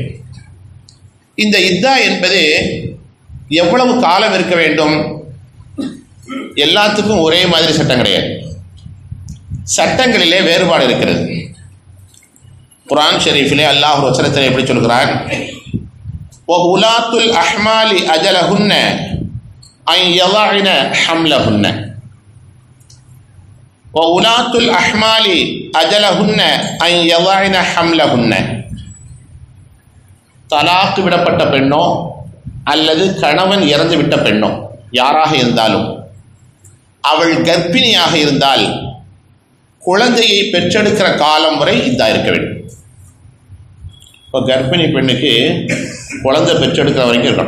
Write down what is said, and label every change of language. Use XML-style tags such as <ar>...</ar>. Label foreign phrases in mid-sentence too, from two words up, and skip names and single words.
<ta>இந்த இத்தா என்பது எவ்வளவு காலம் இருக்க வேண்டும்? எல்லாத்துக்கும் ஒரே மாதிரி சட்டம் கிடையாது, சட்டங்களிலே வேறுபாடு இருக்கிறது. குர்ஆன் ஷரீஃபிலே அல்லாஹ் ஒரு வசனத்தில் எப்படி சொல்கிறான்?</ta> <ar>وأولات الأحمال أجلهن أن يضعن حملهن وأولاة الأحمال أجلهن أن يضعن حملهن.</ar> <ta>தலாக்கு விடப்பட்ட பெண்ணோ அல்லது கணவன் இறந்து விட்ட பெண்ணோ யாராக இருந்தாலும் அவள் கர்ப்பிணியாக இருந்தால் குழந்தையை பெற்றெடுக்கிற காலம் வரை இதா இருக்க வேண்டும். இப்போ கர்ப்பிணி பெண்ணுக்கு குழந்தை பெற்றெடுக்கிற வரைக்கும் இருக்கணும்.</ta>